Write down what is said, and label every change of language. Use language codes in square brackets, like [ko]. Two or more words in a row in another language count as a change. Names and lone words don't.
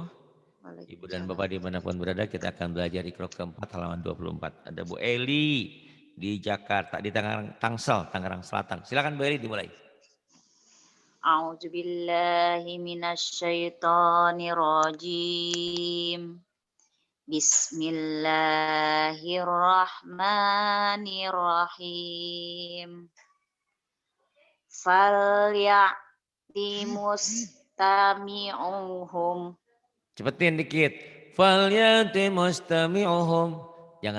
[id] Ibu dan Waalaikumsalam. Bapak dimanapun berada, kita akan belajar di kelompok keempat halaman 24. Ada Bu Eli di Jakarta, di Tangsel, Tangerang Selatan. Silakan Bu Eli dimulai. [ar] أعوذ بالله من الشيطان الرجيم. Bismillahirrahmanirrahim. فليأت مستمعهم. [id] Cepetin dikit. [ar] فليأت مستمعهم. [id] Jangan